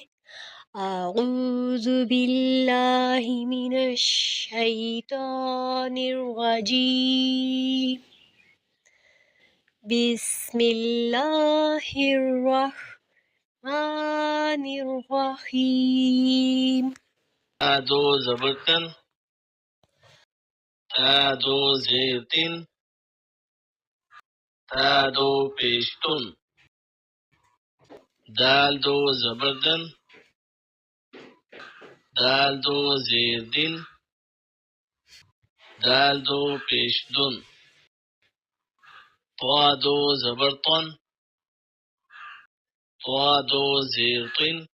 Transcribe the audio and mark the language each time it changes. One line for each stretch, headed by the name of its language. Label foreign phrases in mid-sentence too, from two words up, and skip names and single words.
Arabic: اعوذ باللہ من الشیطان الرجیم، بسم اللہ الرحمن الرحیم۔
Urdu: دو زبرتن، تا دو زیرتن، تا دو پیشتن، دال دو زبردن، دال دو زیردن، دال دو پیشدن، طا دو زبرطن، طا دو زیرطن،